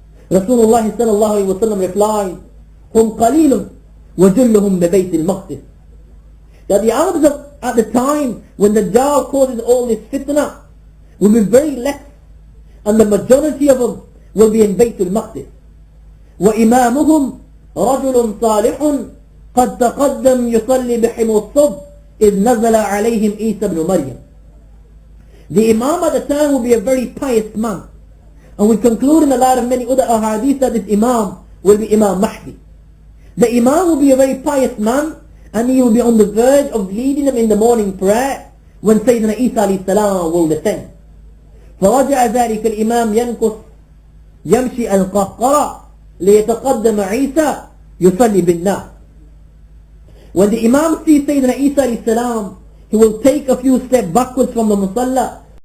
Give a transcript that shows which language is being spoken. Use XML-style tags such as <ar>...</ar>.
<en>Rasulullah sallallahu alayhi wa sallam replied,</en> <ar>هُمْ قَلِيلٌ وَجُلُّهُمْ بِبَيْتِ الْمَقْدِسِ.</ar> <en>That the Arabs at the time when the Dajjal causes all this fitna will be very less and the majority of them will be in Bayt al-Maqdis.</en> <ar>وإمامهم رجل صالح قد تقدم يصلي بهم الصبح إذ نزل عليهم عيسى بن مريم.</ar> <en>The Imam at the time will be a very pious man. And we conclude in a lot of many other ahadith that this Imam will be Imam Mahdi. The Imam will be a very pious man, and he will be on the verge of leading them in the morning prayer when Sayyidina Isa alayhi salam will descend.</en> <ar>فرجع ذلك الإمام ينكص يمشي القهقرة ليتقدم عيسى يصلي بالناس.</ar> <en>When the Imam sees Sayyidina Isa alayhi salam, he will take a few steps backwards from the Musalla</en>